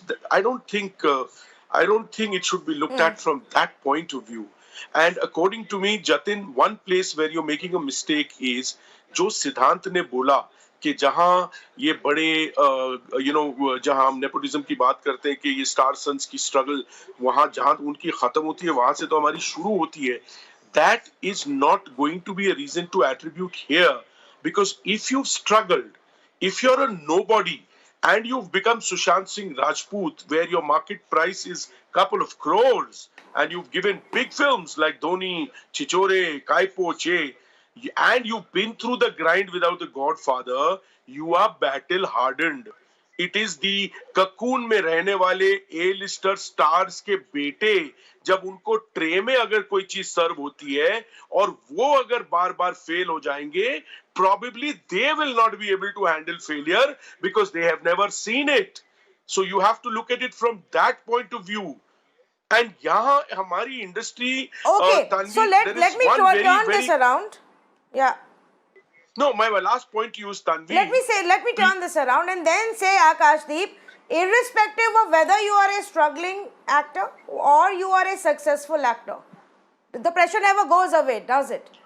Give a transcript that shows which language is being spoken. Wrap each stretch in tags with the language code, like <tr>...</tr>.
<en>I don't think it should be looked at from that point of view. And according to me, Jatin, one place where you're making a mistake is</en> <hi>जो सिद्धांत ने बोला कि जहां ये बड़े जहां हम नेपोटिज्म की बात करते हैं कि ये स्टार सन्स की स्ट्रगल वहां जहां उनकी खत्म होती है वहां से तो हमारी शुरू होती है.</hi> <en>That is not going to be a reason to attribute here, because if you've struggled, if you're a nobody and you've become Sushant Singh Rajput, where your market price is couple of crores, and you've given big films like Dhoni, Chichore, Kaipo, Che, and you've been through the grind without the Godfather, you are battle hardened.</en> <hi>It is the cocoon में रहने वाले ए Leicester stars के बेटे जब उनको tray में अगर कोई चीज सर्व होती है और वो अगर बार बार फेल हो जाएंगे,</hi> <en>probably they will not be able to handle failure because they have never seen it. So you have to look at it from that point of view.</en> <hi>And यहाँ हमारी industry</hi> <en>so let me turn this around. Yeah. No, my last point to you is Tanvi. Let me turn this around and then say, Akashdeep, irrespective of whether you are a struggling actor or you are a successful actor, the pressure never goes away, does it?</en>